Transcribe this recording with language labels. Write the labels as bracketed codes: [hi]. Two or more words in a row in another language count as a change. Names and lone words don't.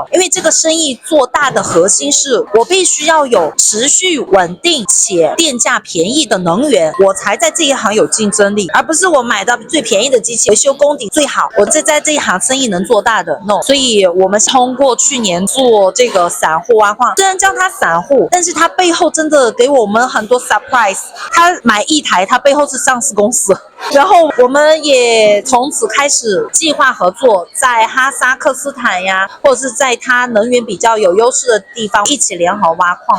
[zh] 因為這個生意做大的核心是我必須要有持續穩定且電價便宜的能源，我才在這一行有競爭力，而不是我買到最便宜的機器，維修功底最好，我在這一行生意能做大的 no。所以我們通過去年做這個散戶挖礦，雖然叫它散戶，但是它背後真的給我們很多 surprise。他買一台，它背後是上市公司。然後我們也从此开始计划合作，在哈萨克斯坦呀，或者是在它能源比较有优势的地方一起联合挖矿。